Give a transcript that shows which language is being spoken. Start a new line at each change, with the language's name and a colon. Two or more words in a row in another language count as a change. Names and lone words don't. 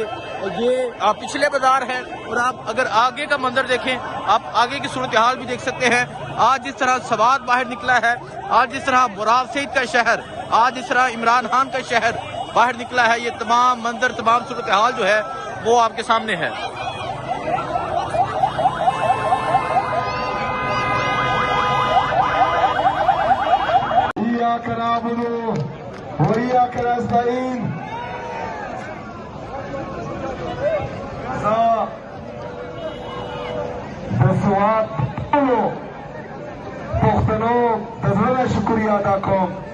Urdu: اور یہ آپ پچھلے بازار ہیں اور آپ اگر آگے کا منظر دیکھیں، آپ آگے کی صورت حال بھی دیکھ سکتے ہیں. آج جس طرح سوات باہر نکلا ہے، آج جس طرح مراد سعید کا شہر، آج جس طرح عمران خان کا شہر باہر نکلا ہے، یہ تمام منظر تمام صورت حال جو ہے وہ آپ کے سامنے ہے.
Arabic: كنعبد وإياك نستعين
Pashto: بسوات ټولو پښتنو د زړه شکریا ادا کوم